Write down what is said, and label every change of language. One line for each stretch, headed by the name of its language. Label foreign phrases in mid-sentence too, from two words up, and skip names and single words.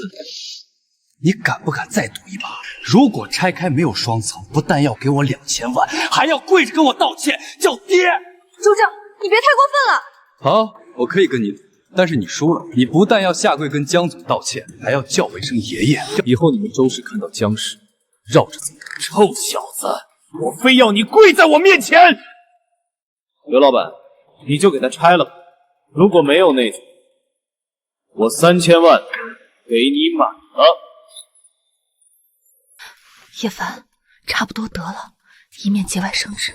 Chinese: 你敢不敢再賭一把？如果拆開沒有雙層，不但要給我2000萬，還要跪着跟我道歉，叫爹！周正，你別太過分了。好，我可以跟你賭，但是你輸了，你不但要下跪跟江總道歉，還要叫我一聲爺爺。以後你們周氏看到江氏，繞着走。臭小子，我非要你跪在我面前！劉老闆，你就給他拆了吧。如果沒有內層，我3000萬給你滿了。葉凡，差不多得了，以免節外生枝。